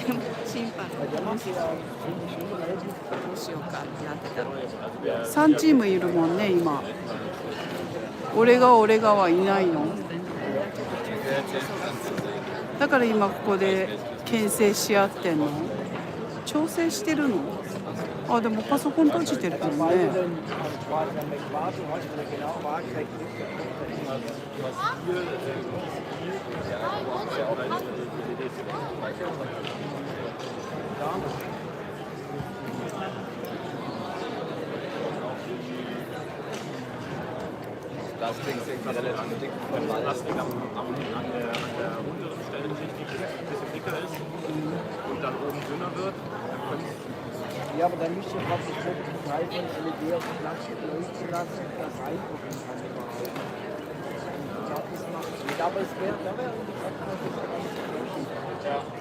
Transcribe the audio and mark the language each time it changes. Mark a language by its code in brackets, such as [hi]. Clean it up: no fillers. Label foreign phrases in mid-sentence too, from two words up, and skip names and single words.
[ja] 審判どうしようかってなってたの。 3チームいるもんね今。俺がはいないの。だから今ここで牽制し合ってんの。調整してるの。あ、でもパソコン閉じてるもんね。 [de] Quasi am Äquator hast du eine genau waagrechte Das Ding ist irgendwie relativ dick. Das Ding an der unteren Stelle nicht, die ein bisschen dicker ist und dann oben dünner wird. Ja, aber dann müsst ihr praktisch wirklich einen Teil von LED auf den Plastik leuchten lassen, das reingucken kann überhaupt. Ich glaube, das macht Sinn. Aber es wäre, da wäre, wie gesagt, noch ein bisschen. Ja.